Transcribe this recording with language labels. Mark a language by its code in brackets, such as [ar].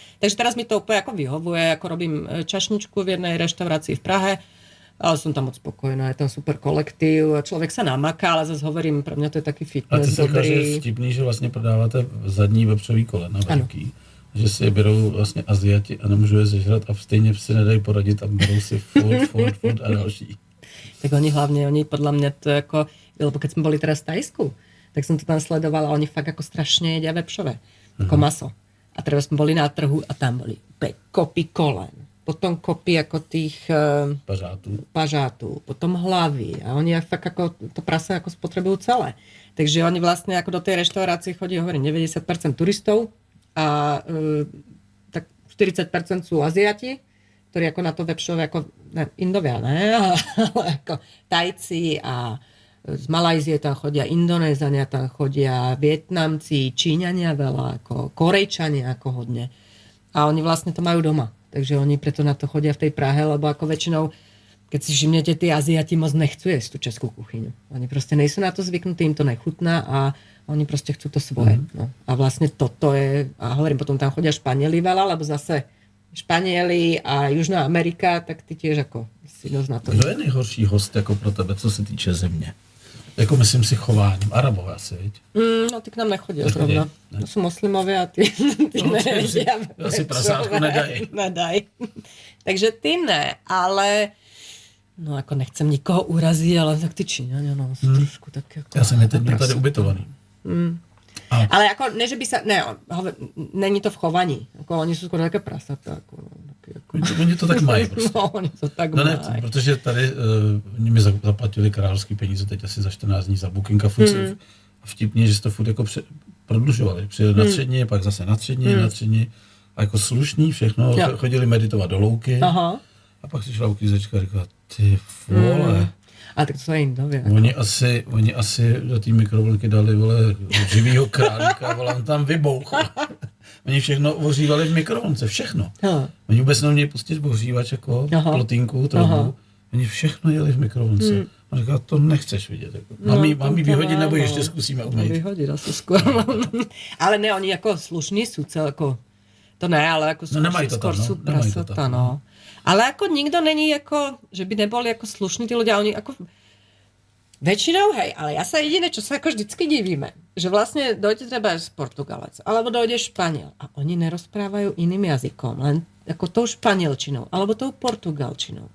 [sk] Takže teraz mi to úplne ako vyhovuje, ako robím čašničku v jednej reštaurácii v Prahe, ale som tam moc spokojná, je tam super kolektív, človek sa namaká, ale zase hovorím, pre mňa to je taký fitness dobrý. [cs] A ty si říkáš, že je vtipný, že vlastne prodáváte zadní vepřový kolena veľký, že si je berou vlastně Aziati a nemůžu je zežrat a stejně si nedají poradit a berou si Ford a další. [sk] Tak oni podľa mňa to ako, lebo keď sme boli teraz v Tajsku, tak som to tam sledovala, oni fakt ako strašne jedia vepšové, ako maso. A teraz sme boli na trhu a tam boli kopy kolen. Potom kopy ako tých pažátů, potom hlavy a oni fakt ako to prase ako spotrebujú celé. Takže oni vlastne ako do tej reštaurácie chodí, hovorím, 90% turistov a tak 40% sú Aziati, ktorí ako na to vepšové, ako Indovia, ne? Ale ako Tajci a z Malajzie tam chodia Indonézania, tam chodia Vietnamci, Číňania veľa, ako Korejčania ako hodne. A oni vlastne to majú doma. Takže oni preto na to chodia v tej Prahe, lebo ako väčšinou, keď si všimnete, tí Aziati moc nechcú jesť tú českú kuchyňu. Oni proste nejsú na to zvyknutí, im to nechutná a oni proste chcú to svoje. No. A vlastne toto je, a hovorím, potom tam chodia Španieli veľa, lebo zase Španieli a Južná Amerika, tak ty tiež ako si dosť na to. [cs] Kdo je nejhorší host jako pro tebe, co se týče země? Jako myslím si chováním. Arabové asi, viď? No ty k nám nechodí zrovna. [sk] To sú moslimovia a ty nevedia. [cs] Asi prasátku nedaj. [sk] Takže ty ne, ale no ako nechcem nikoho uraziť, ale tak ty Číňania, no sú trošku tak ako... Ja som je tady ubytovaný. Ale ako, ne, že by sa... Ne, není to v chovaní. Ako, oni sú skôr také prasatá. [cs] Oni to tak mají prostě. No, oni to tak No mají. ne, protože tady oni mi zaplatili královský peníze teď asi za 14 dní za booking a furt a vtipně, že se to furt jako prodlužovali. Přijeli na 3 dny, pak zase na 3 dny, na 3 dny. A jako slušný všechno, chodili meditovat do louky. Aha. A pak přišla uklízečka a říkala, ty vole. A tak to jsou Indově. Oni asi do té mikrovlnky dali, vole, živýho králíka, vole, on tam vybouchl. Oni všechno ohřívali v mikrovlnce, všechno. Oni vůbec neměli pustit ohřívač jako plotínku, troubu. Oni všechno jeli v mikrovlnce. On říkal, to nechceš vidět. Jako. Mám jí vyhodit, nebo ještě zkusíme umýt. Vyhodit asi skoro. Ale ne, oni jako slušní sú celko. To ne, ale jako skôr sú prasata, no. [sk] Ale jako nikdo není jako, že by neboli jako slušní tí ľudia, oni jako väčšinou, hej, ale ja sa jediné, čo sa ako vždycky divíme, že vlastne dojde treba z Portugalec, alebo dojde Španiel a oni nerozprávajú iným jazykom, len ako tou španielčinou, alebo tou portugalčinou.